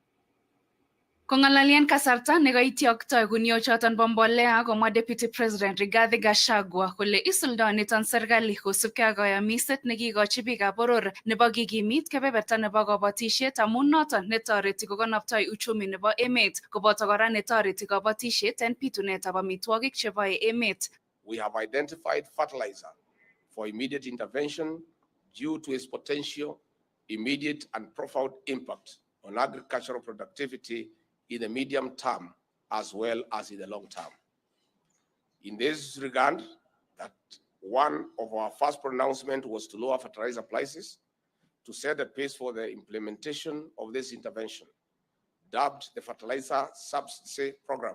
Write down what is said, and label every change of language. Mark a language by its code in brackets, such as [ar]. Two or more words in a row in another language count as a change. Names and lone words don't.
[kln] Kongalalien kasarta nekaityokto kuniochoton bo mbolea komwa Deputy President Rigathi Gachagua kole isuldoi niton serikali kosubkei ak kayamiset nekikochi biikab boror nebo kikimit kebeberta nebo kabatisiet amun noton netoreti kokonoptoi uchumi nebo emet koboto kora netoreti kabatisiet en bitunetab amitwogik cheboe emet. [en] We have identified fertilizer for immediate intervention due to its potential, immediate and profound impact on agricultural productivity in the medium term as well as in the long term. In this regard, that one of our first pronouncements was to lower fertilizer prices to set the pace for the implementation of this intervention, dubbed the Fertilizer Subsidy Program.